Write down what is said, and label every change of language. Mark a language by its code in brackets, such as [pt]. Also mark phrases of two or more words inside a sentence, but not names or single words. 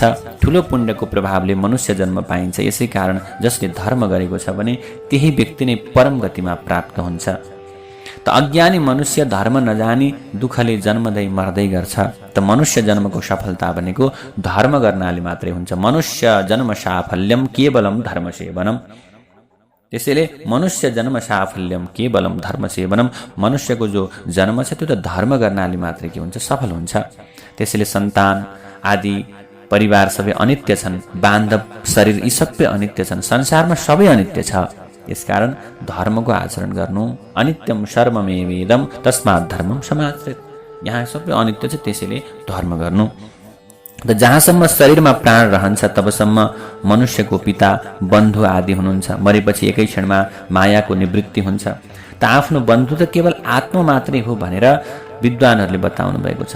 [ne] ठुलो पुण्यको प्रभावले मनुष्य जन्म पाइन्छ। यसै कारण जसले धर्म गरेको छ भने त्यही व्यक्ति नै परम गतिमा प्राप्त हुन्छ। त अज्ञानी मनुष्य धर्म नजानी दुःखले जन्मदै मर्दै गर्छ। त मनुष्य जन्मको सफलता भनेको धर्म गर्नाले मात्रै हुन्छ। [sa] मनुष्य जन्म साफल्यम केवलम धर्म सेवनम। त्यसैले मनुष्य जन्म साफल्यम केवलम धर्म सेवनम। [ne] मनुष्यको जो जन्म छ त्यो त धर्म गर्नाले मात्रै के हुन्छ, सफल हुन्छ। त्यसैले सन्तान आदि परिवार सबै अनित्य छन्। बान्धव शरीर यी सबै अनित्य छन्। संसारमा सबै अनित्य छ। यसकारण धर्मको आचरण गर्नु। [sa] अनित्यम सर्वमेवेदम तस्मात् धर्मम समाचरेत्। [ne] यहाँ सबै अनित्य छ, त्यसैले धर्म गर्नु। त जहाँसम्म शरीरमा प्राण रहन्छ तबसम्म मनुष्यको पिता बन्धु आदि हुनुहुन्छ। मरेपछि एकै क्षणमा मायाको निवृत्ति हुन्छ। त आफ्नो बन्धु त केवल आत्मा मात्रै हो भनेर विद्वानहरूले बताउनु भएको छ।